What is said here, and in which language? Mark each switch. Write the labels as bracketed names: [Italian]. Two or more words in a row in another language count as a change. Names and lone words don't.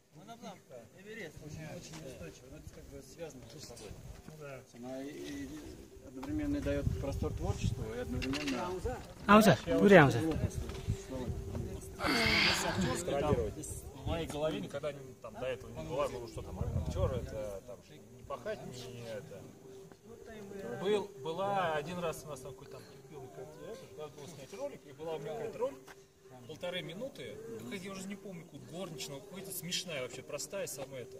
[Russian] Очень устойчиво. Это как бы связано с собой. Она и одновременно дает простор творчеству и одновременно... [Nepali] आउँछ पुरै आउँछ [Russian] В моей голове никогда там, до этого не было, ну что там, актер, это там, не пахать, не это. Была один раз у нас там какой-то надо было снять ролик, и была у меня какая-то роль, 1,5 минуты, какая-то, я уже не помню, горничного, какая-то смешная вообще, простая самая это.